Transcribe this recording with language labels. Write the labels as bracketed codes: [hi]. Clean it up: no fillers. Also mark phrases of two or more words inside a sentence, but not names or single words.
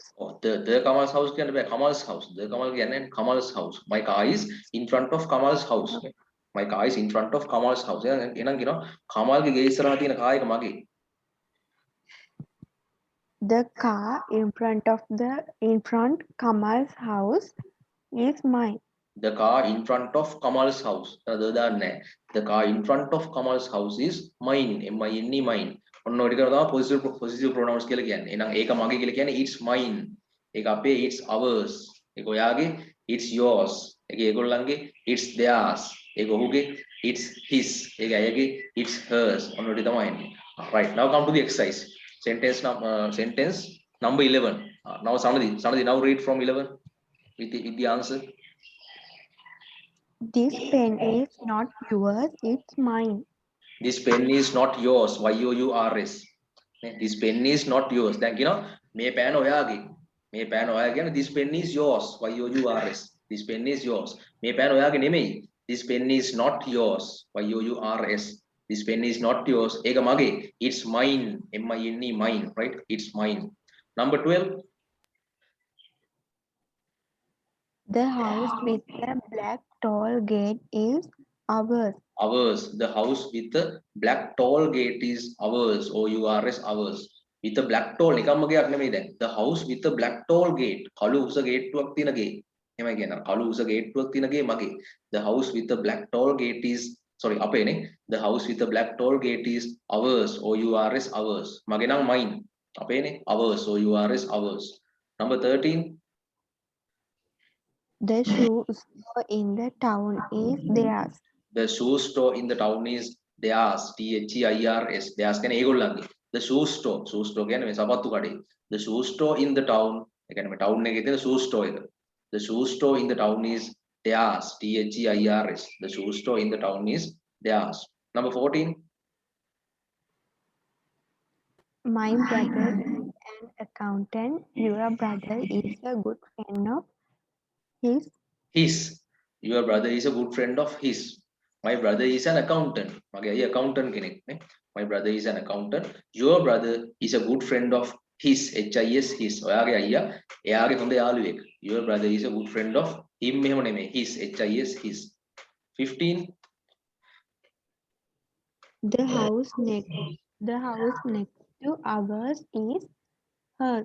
[en] Oh, the Kamal's house [si] කියන්නේ බෑ [en] Kamal's house. The Kamal කියන්නේ Kamal's house. My car is in front of Kamal's house. My car is in front of Kamal's house. [si] එහෙනම් කියනවා කමල්ගේ ගේ ඉස්සරහා තියෙන කාර් එක මගේ. [en] The car in front Kamal's house is mine. The car in front of Kamal's house. The car in front of Kamal's house is mine. M-I-N-E mine. [si] ඔන්න ඔය ටික තමයි [en] positive pronouns [si] කියලා කියන්නේ. එහෙනම් ඒක මගේ කියලා කියන්නේ [en] it's mine. [si] ඒක අපේ [en] it's ours. [si] ඒක ඔයාගේ [en] it's yours. [si] ඒක ඒගොල්ලන්ගේ [en] it's theirs. [si] ඒක ඔහුගේ [en] it's his. [si] ඒක ඇයගේ [en] it's hers. [si] ඔන්න ඔය ටික තමයි එන්නේ. [en] Right. Now come to the exercise. Sentence number 11. Now Sanadi now read from 11 with the answer. This pen is not yours, it's mine. This pen is not yours. YOURS. This pen is not yours. [si] දැන් කියනවා මේ පෑන ඔයාගේ. මේ පෑන ඔයාගේ කියන්නේ [en] this pen is yours. YOURS. This pen is yours. [si] මේ පෑන ඔයාගේ නෙමෙයි. [en] This pen is not yours. YOURS. This pen is not yours. [si] ඒක මගේ. [en] It's mine. MINE mine. Right? It's mine. Number 12. The house with the black tall gate is ours. Ours. The house with the black tall gate is ours. OURS ours. With the black tall [si] නිකම්ම ගයක් නෙමෙයි දැන්. [en] The house with the black tall gate. [si] කළු උස ගේට්ටුවක් තියෙන ගේ. එහෙමයි කියනවා. කළු උස ගේට්ටුවක් තියෙන ගේ මගේ. [en] The house with the black tall gate is අපේනේ. The house with the black tall gate is ours. OURS ours. [si] මගේ නම් mine. අපේනේ. [en] Ours. OURS ours. Number 13. The shoe store in the town is theirs. The shoe store in the town is theirs. THEIRS. Theirs [si] කියන්නේ ඒගොල්ලන්ගේ. [en] The shoe store. Shoe store [si] කියන්නේ මේ සපත්තු කඩේ. [en] The shoe store in the town. [si] ඒ කියන්නේ මේ town එකේ තියෙන [en] shoe store [si] එක. [en] The shoe store in the town is theirs. THEIRS. The shoe store in the town is theirs. Number 14. My brother is an accountant. Your brother is a good friend of his. Your brother is a good friend of his. My brother is an accountant. [si] මගේ අයියා accountant කෙනෙක් නේ. [en] My brother is an accountant. Your brother is a good friend of his. HIS his. [si] ඔයාගේ අයියා එයාගේ හොඳ යාළුවෙක්. [en] Your brother is a good friend of him [si] මෙහෙම නෙමෙයි. [en] His. HIS his. 15. The house next to ours is hers.